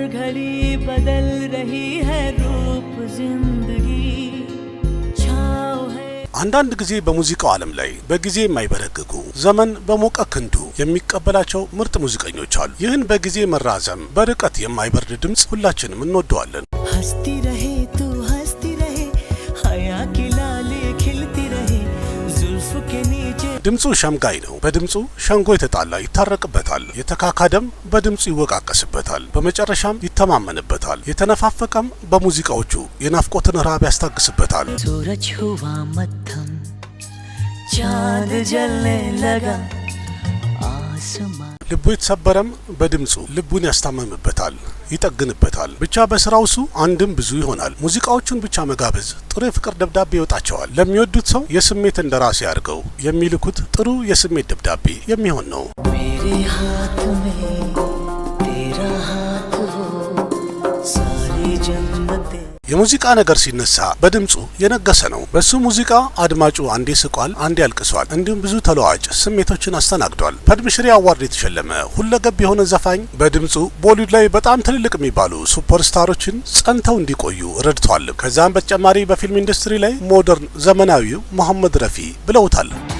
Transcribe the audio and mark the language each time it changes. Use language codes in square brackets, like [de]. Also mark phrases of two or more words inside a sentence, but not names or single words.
[hi] घड़ी बदल रही है रूप जिंदगी छाव है [am] አንዳንድ ጊዜ በሙዚቃው ዓለም ላይ በጊዜ የማይበረግጉ ዘመን በሞቀ ክንዱ የሚቀበላቸው ምርጥ ሙዚቀኞች አሉ። ይህን በጊዜ መራዘም በርቀት የማይበርድ ድምጽ ሁላችንም እንወደዋለን። [hi] हंसती रहे तू हंसती रहे हया की लाली खिलती रहे जुल्फ के नीचे [am] ድምጹ ሸምጋይ ነው። በድምጹ ሸንጎ የተጣላ ይታረቅበታል፣ የተካካደም በድምጹ ይወቃቀስበታል፣ በመጨረሻም ይተማመንበታል። የተነፋፈቀም በሙዚቃዎቹ የናፍቆትን ረሃብ ያስታግስበታል። [hi] सूरज हुआ मत्थम चांद जलने लगा आसमां [am] ልቡ የተሰበረም በድምጹ ልቡን ያስታመምበታል፣ ይጠግንበታል። ብቻ በስራው እሱ አንድም ብዙ ይሆናል። ሙዚቃዎቹን ብቻ መጋበዝ ጥሩ የፍቅር ደብዳቤ ይወጣቸዋል። ለሚወዱት ሰው የስሜት እንደራሴ አድርገው የሚልኩት ጥሩ የስሜት ደብዳቤ የሚሆን ነው። [hi] मेरे हाथ में तेरा हाथ हो सारी जन्नतें [am] የሙዚቃ ነገር ሲነሳ በድምጹ የነገሰ ነው። በሱ ሙዚቃ አድማጩ አንዴ ስቋል፣ አንዴ ያልቅሷል። እንዲሁም ብዙ ተለዋጭ ስሜቶችን አስተናግዷል። ፐድምሽሪ አዋርድ የተሸለመ ሁለገብ የሆነ ዘፋኝ በድምጹ ቦሊውድ ላይ በጣም ትልልቅ የሚባሉ ሱፐርስታሮችን ጸንተው እንዲቆዩ ረድቷል። ከዛም በተጨማሪ በፊልም ኢንዱስትሪ ላይ ሞደርን ዘመናዊው መሐመድ ረፊ ብለውታል።